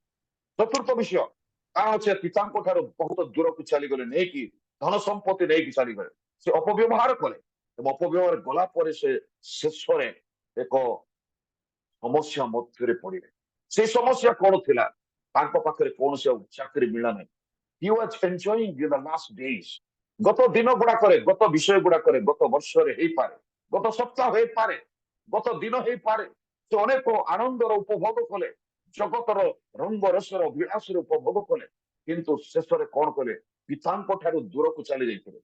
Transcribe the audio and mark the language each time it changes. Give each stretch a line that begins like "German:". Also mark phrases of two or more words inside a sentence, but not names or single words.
Odia: ଚତୁର୍ଥ ବିଷୟ, କାରଣ ସେ ପିତାଙ୍କ ଠାରୁ ବହୁତ ଦୂରକୁ ଚାଲିଗଲେ, ନେଇକି ଧନ ସମ୍ପତ୍ତି ନେଇକି ଚାଲିଗଲେ। ସେ ଅପବ୍ୟବହାର କଲେ ଏବଂ ଅପବ୍ୟବହାର ଗଲା ପରେ ସେ ଶେଷରେ ଏକ ସମସ୍ୟା ମଧ୍ୟରେ ପଡିଲେ। ସେ ସମସ୍ୟା କଣ ଥିଲା? ତାଙ୍କ ପାଖରେ କୌଣସି ଆଉ ଚାକିରି ମିଳିଲା ନାହିଁ।
English: He was enjoying in the last days.
Odia: ଗତ ଦିନ ଗୁଡାକରେ, ଗତ ବିଷୟ ଗୁଡାକରେ, ଗତ ବର୍ଷରେ ହେଇପାରେ, ଗତ ସପ୍ତାହ ହେଇପାରେ, ଗତ ଦିନ ହେଇପାରେ, ସେ ଅନେକ ଆନନ୍ଦର ଉପଭୋଗ କଲେ, ଜଗତର ରଙ୍ଗ ରସର ବିଳାସର ଉପଭୋଗ କଲେ। କିନ୍ତୁ ଶେଷରେ କଣ କଲେ? ପିତାଙ୍କ ଠାରୁ ଦୂରକୁ ଚାଲି ଯାଇଥିଲେ।